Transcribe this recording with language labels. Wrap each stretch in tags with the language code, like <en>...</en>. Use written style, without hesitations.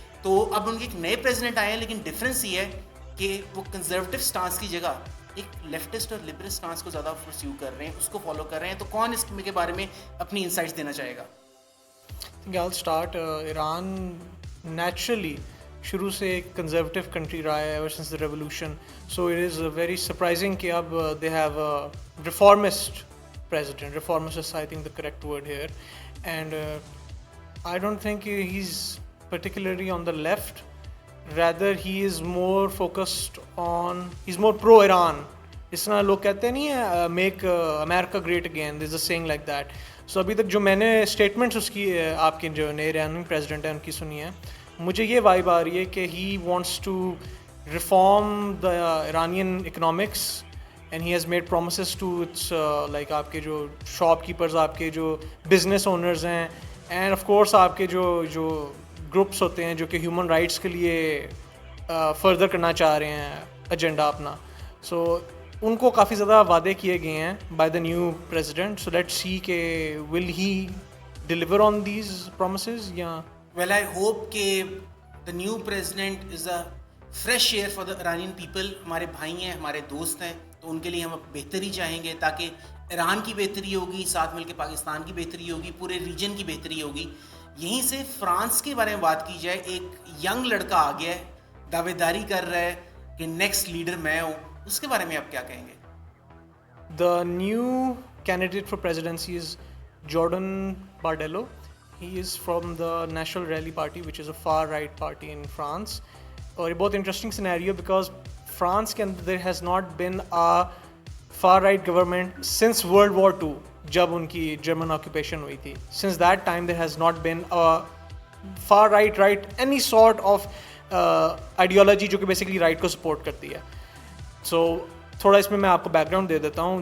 <ur>تو اب ان کے ایک نئے پریزیڈنٹ آئے ہیں, لیکن ڈفرینس یہ ہے کہ وہ کنزرویٹو سٹانس کی جگہ ایک لیفٹسٹ اور لبرل سٹانس کو زیادہ پرسیو کر رہے ہیں, اس کو فالو کر رہے ہیں. تو کون اس کے بارے میں اپنی انسائٹس دینا چاہے گا؟</ur> <en>I'll start.</en> <ur>ایران نیچرلی شروع سے ایک کنزرویٹو کنٹری رہا ہے</ur> <en>Ever since the revolution. So it is very surprising</en> <ur>کہ اب</ur> <en>They have reformist president. Reformist is, I think, the correct word here. And I don't think he's particularly on the left. Rather, he is more focused on, he's more pro-Iran.</en> <ur>اس طرح لوگ کہتے نہیں ہیں</ur> <en>Make America great again, there is a saying like that.</en> <ur>سو ابھی تک جو میں نے اسٹیٹمنٹس اس کی آپ کے جو نئے ایرانی پریزیڈنٹ ہیں ان کی سنی ہے, مجھے یہ وائب آ رہی ہے کہ</ur> <en>he wants to reform the Iranian economics and he has made promises to its like</en> <ur>آپ کے جو شاپ کیپرز, آپ کے جو بزنس اونرز ہیں, اینڈ آف کورس آپ کے جو گروپس ہوتے ہیں جو کہ ہیومن رائٹس کے لیے فردر کرنا چاہ رہے ہیں ایجنڈا اپنا. سو ان کو کافی زیادہ وعدے کیے گئے ہیں</ur> <en>By the new president. So let see کہ will he deliver on these promises یا well I hope کہ the new president is a fresh air for the Iranian people.</en> <ur>ہمارے بھائی ہیں, ہمارے دوست ہیں, تو ان کے لیے ہم بہتری چاہیں گے تاکہ ایران کی بہتری ہوگی, ساتھ مل کے پاکستان کی بہتری ہوگی, پورے ریجن کی بہتری ہوگی. یہیں سے فرانس کے بارے میں بات کی جائے, ایک ینگ لڑکا آ گیا ہے, دعوے داری کر رہا ہے کہ نیکسٹ لیڈر میں ہوں, اس کے بارے میں آپ کیا کہیں گے؟</ur> <en>The new candidate for presidency is Jordan Bardella. He is from the National Rally Party, which is a far right party in France.</en> <ur>اور یہ بہت انٹرسٹنگ سینیریو بیکاز فرانس کے اندر</ur> <en>there has not been a far right government since World War II.</en> <ur>جب ان کی German occupation ہوئی تھی.</ur> <en>since that time there has not been for right any sort of ideology</en> <ur>جو کہ basically right کو support کرتی ہے. سو تھوڑا اس میں آپ کو بیک گراؤنڈ دے دیتا ہوں.</ur>